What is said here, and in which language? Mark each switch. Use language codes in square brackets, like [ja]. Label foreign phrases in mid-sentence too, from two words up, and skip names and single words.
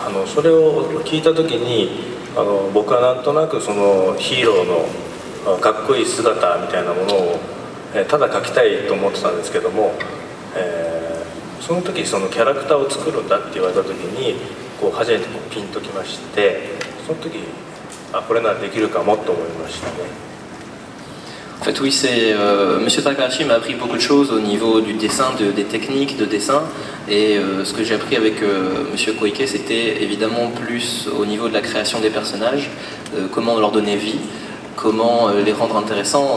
[ja] それを聞いた時に僕はなんとなくそのヒーローのかっこいい姿みたいなものをただ描きたいと思ってたんですけども、その時そのキャラクターを作るんだって言われた時に初めてピンときまして、その時これならできるかもと思いましたね。 [fr] En fait, oui, Monsieur Takahashi m'a appris beaucoup de choses au niveau du dessin, des techniques de dessin. Et ce que j'ai appris avec Monsieur Koike, c'était évidemment plus au niveau de la création des personnages, comment leur donner vie, comment les rendre intéressants.